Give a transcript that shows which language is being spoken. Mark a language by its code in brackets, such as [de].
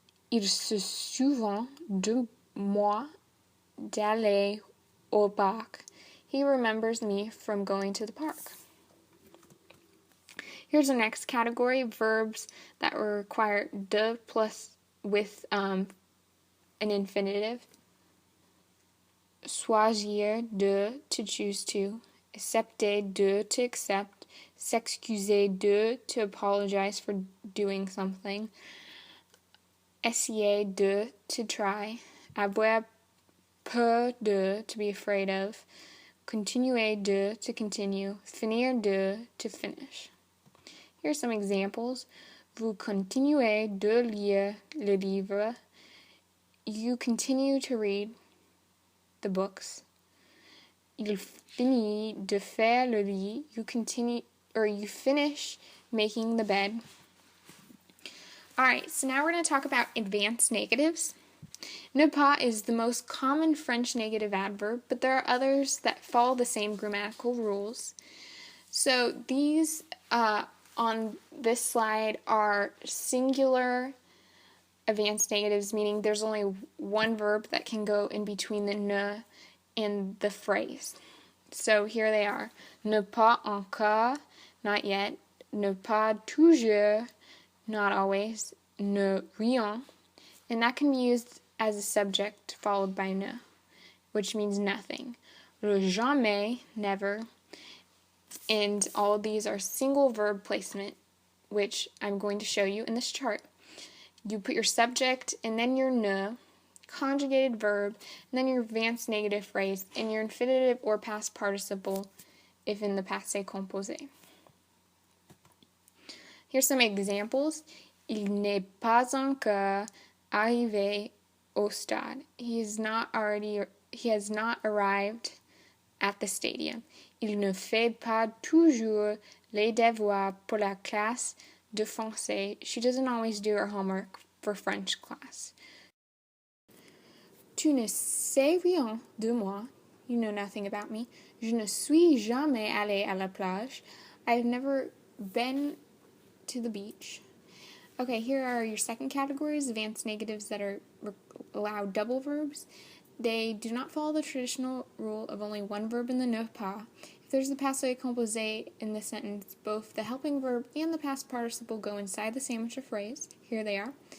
[fr] Il se souvient de moi d'aller au parc. [en] He remembers me from going to the park. Here's the next category, verbs that require de plus with an infinitive. Choisir de, to choose to. Accepter de, to accept. S'excuser de, to apologize for doing something. Essayer de, to try. Avoir peur de, to be afraid of. Continuer de, to continue. Finir de, to finish. Here are some examples. [fr] Vous continuez de lire le livre. [en] You continue to read the books. [fr] Il finit de faire le lit. [en] You finish making the bed. Alright, so now we're going to talk about advanced negatives. Ne pas is the most common French negative adverb, but there are others that follow the same grammatical rules. So these on this slide are singular advanced negatives, meaning there's only one verb that can go in between the ne and the phrase. So here they are. Ne pas encore, not yet. Ne pas toujours, not always. Ne rien, and that can be used as a subject followed by ne, which means nothing. Le jamais, never. And all of these are single verb placement, which I'm going to show you in this chart. You put your subject and then your ne, conjugated verb, and then your advanced negative phrase, and your infinitive or past participle if in the passé composé. Here's some examples. [fr] Il n'est pas encore arrivé au stade. [en] He has not arrived at the stadium. [fr] Il ne fait pas toujours les devoirs pour la classe de français. [en] She doesn't always do her homework for French class. [fr] Tu ne sais rien de moi. [en] You know nothing about me. [fr] Je ne suis jamais allé à la plage. [en] I've never been to the beach. Okay, here are your second categories, advanced negatives that allow double verbs. They do not follow the traditional rule of only one verb in the ne pas. If there's the passé composé in the sentence, both the helping verb and the past participle go inside the sandwich of phrase. Here they are.